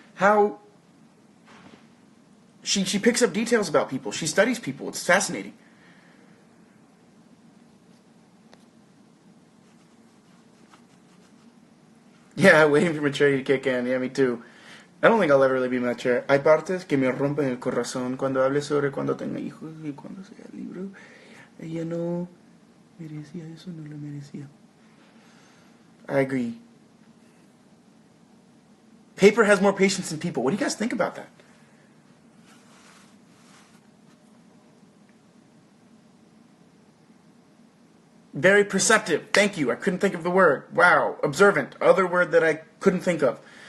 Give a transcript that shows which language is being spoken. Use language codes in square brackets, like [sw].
[en] How she picks up details about people. She studies people. It's fascinating. Yeah, waiting for maturity to kick in. Yeah, me too. I don't think I'll ever really be mature. [es] Hay partes que me rompen el corazón cuando hable sobre cuando tenga hijos y cuando sea libro. Ella no merecía eso, no lo merecía. [en] I agree. Paper has more patience than people. What do you guys think about that? Very perceptive. Thank you. I couldn't think of the word. Wow. Observant. Other word that I couldn't think of.